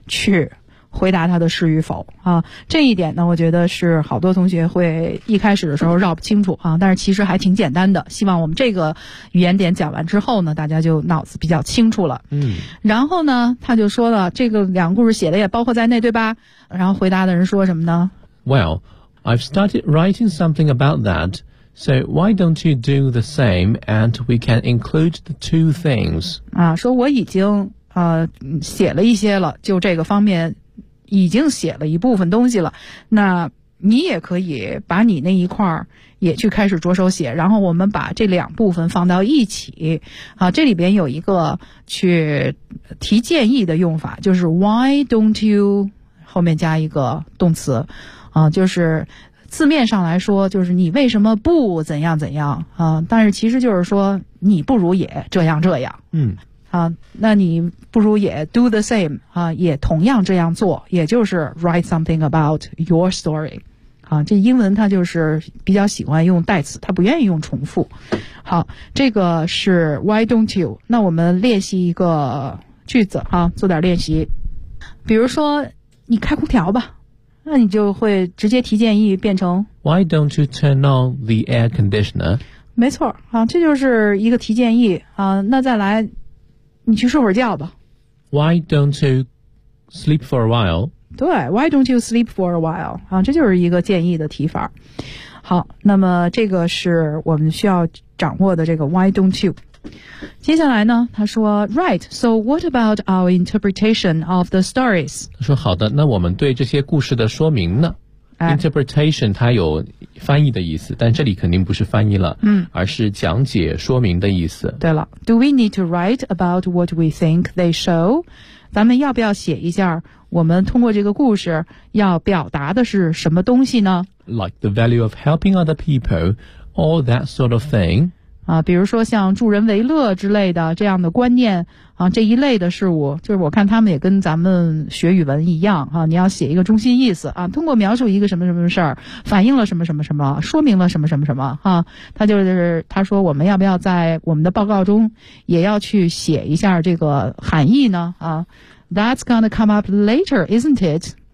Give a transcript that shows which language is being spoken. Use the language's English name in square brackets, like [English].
[Chinese] 去回答他的是与否啊，这一点呢，我觉得是好多同学会一开始的时候绕不清楚啊，但是其实还挺简单的。希望我们这个语言点讲完之后呢，大家就脑子比较清楚了。嗯，然后呢，他就说了，这个两个故事写的也包括在内，对吧？然后回答的人说什么呢 [English] ？Well, I've started writing something about that, so why don't you do the same, and we can include the two things？ [Chinese] 啊，说我已经写了一些了，就这个方面。已经写了一部分东西了，那你也可以把你那一块也去开始着手写，然后我们把这两部分放到一起啊。这里边有一个去提建议的用法，就是 [English] why don't you [Chinese] 后面加一个动词啊，就是字面上来说就是你为什么不怎样怎样啊，但是其实就是说你不如也这样这样。嗯啊，那你不如也 [English] do the same [Chinese] 啊，也同样这样做，也就是 [English] write something about your story。 [Chinese] 啊，这英文它就是比较喜欢用代词，它不愿意用重复。好，这个是 [English] why don't you？ [Chinese] 那我们练习一个句子啊，做点练习。比如说你开空调吧，那你就会直接提建议变成 [English] why don't you turn on the air conditioner？ [Chinese] 没错，啊，这就是一个提建议啊。那再来。你去睡会儿觉吧。 [English] Why don't you sleep for a while? 对 ,why don't you sleep for a while? [Chinese] 啊，这就是一个建议的提法。好，那么这个是我们需要掌握的这个 [English] why don't you。接下来呢， [Chinese] 他说 [English] ,right, so what about our interpretation of the stories? [Chinese] 他说好的，那我们对这些故事的说明呢？ Interpretation 它有翻译的意思，但这里肯定不是翻译了，嗯，而是讲解说明的意思。对了 [English] ,do we need to write about what we think they show? [Chinese] 咱们要不要写一下我们通过这个故事要表达的是什么东西呢 [English] ?Like the value of helping other people, all that sort of thing. [Chinese] 啊，比如说像助人为乐之类的这样的观念啊，这一类的事物，就是我看他们也跟咱们学语文一样啊，你要写一个中心意思啊，通过描述一个什么什么事儿，反映了什么什么什么，说明了什么什么什么啊，他就是他说我们要不要在我们的报告中也要去写一下这个含义呢啊 ？ [English] That's gonna come up later, isn't it？